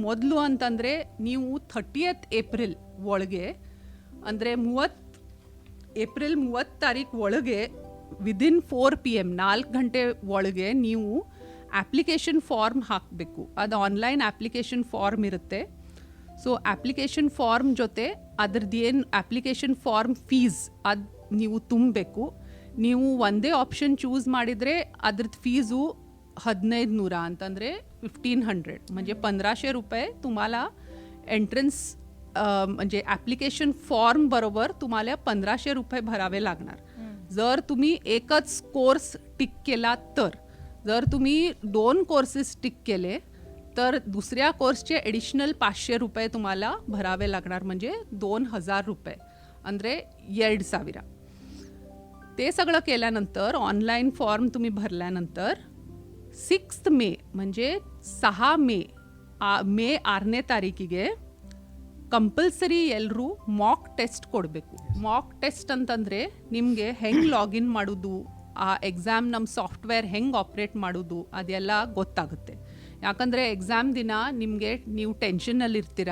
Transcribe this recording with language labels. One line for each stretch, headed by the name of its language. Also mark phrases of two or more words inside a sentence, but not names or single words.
Kannada: ಮೊದಲು ಅಂತಂದರೆ ನೀವು
English: 30th April
Kannada: ಒಳಗೆ, ಅಂದರೆ ಏಪ್ರಿಲ್ 30 ಒಳಗೆ
English: within 4 PM
Kannada: 4 ಗಂಟೆ ಒಳಗೆ ನೀವು
English: application form
Kannada: ಹಾಕಬೇಕು. ಅದು
English: online application form
Kannada: ಇರುತ್ತೆ. ಸೊ
English: application form
Kannada: ಜೊತೆ ಅದ್ರದ್ದು ಏನು
English: application form fees
Kannada: ಅದು ನೀವು ತುಂಬಬೇಕು. ನೀವು ಒಂದೇ ಆಪ್ಷನ್ ಚೂಸ್ ಮಾಡಿದರೆ ಅದ್ರದ್ದು ಫೀಸು 1500 ಅಂತಂದರೆ 1500
Marathi: म्हणजे 1500 रुपये तुम्हाला एंट्रन्स म्हणजे
English: application form
Marathi: बरोबर तुम्हाला 1500 रुपये भरावे लागणार. जर तुम्ही एकच कोर्स टिक केला तर. जर तुम्ही 2 कोर्सेस टिक केले तर दुसऱ्या कोर्सचे ॲडिशनल 500 रुपये तुम्हाला भरावे लागणार, म्हणजे 2000 रुपये ಅಂದರೆ 2000. ते सगळं केल्यानंतर
English: online form
Marathi: तुम्ही भरल्यानंतर 6th May म्हणजे 6 May
Kannada: 6ನೇ ತಾರೀಕಿಗೆ ಕಂಪಲ್ಸರಿ ಎಲ್ಲರೂ ಮಾಕ್ ಟೆಸ್ಟ್ ಕೊಡಬೇಕು.
English: mock test
Kannada: ಅಂತಂದರೆ ನಿಮಗೆ ಹೆಂಗೆ ಲಾಗಿನ್ ಮಾಡೋದು, ಆ ಎಕ್ಸಾಮ್ ನಮ್ಮ ಸಾಫ್ಟ್ವೇರ್ ಹೆಂಗೆ ಆಪ್ರೇಟ್ ಮಾಡೋದು ಅದೆಲ್ಲ ಗೊತ್ತಾಗುತ್ತೆ. ಯಾಕಂದರೆ ಎಕ್ಸಾಮ್ ದಿನ ನಿಮಗೆ ನೀವು ಟೆನ್ಷನ್ನಲ್ಲಿರ್ತೀರ.